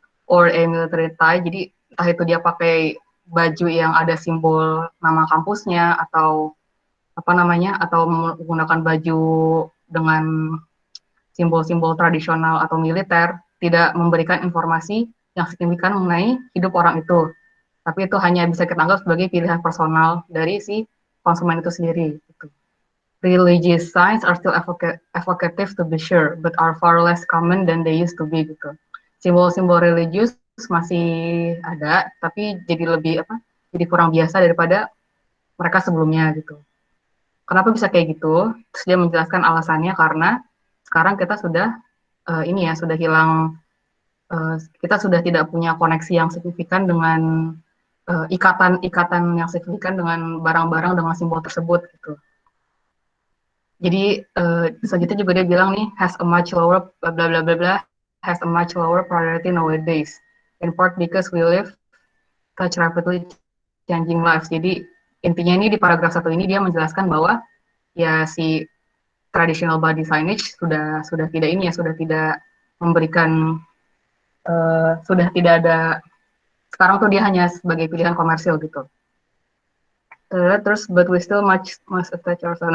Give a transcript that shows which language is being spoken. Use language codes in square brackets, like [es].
[en] Or a military tie, [id] jadi entah itu dia pakai baju yang ada simbol nama kampusnya atau atau menggunakan baju dengan simbol-simbol tradisional atau militer, tidak memberikan informasi yang signifikan mengenai hidup orang itu. Tapi itu hanya bisa kita anggap sebagai pilihan personal dari si konsumen itu sendiri. Gitu. [en] Religious signs are still evocative to be sure, but are far less common than they used to be [id] gitu. Simbol-simbol religius masih ada, tapi jadi kurang biasa daripada mereka sebelumnya gitu. Kenapa bisa kayak gitu? Terus dia menjelaskan alasannya karena sekarang kita sudah hilang, kita sudah tidak punya koneksi yang signifikan dengan ikatan yang signifikan dengan barang-barang dengan simbol tersebut gitu. Jadi selanjutnya juga dia bilang nih, [en] has a much lower bla bla bla bla has a much lower priority nowadays, in part because we live such rapidly changing lives. [id] Jadi intinya ini di paragraf 1 ini dia menjelaskan bahwa ya si traditional body signage sudah tidak memberikan sudah tidak ada, sekarang tuh dia hanya sebagai pilihan komersil gitu. Terus [en] but we still must attach ourselves.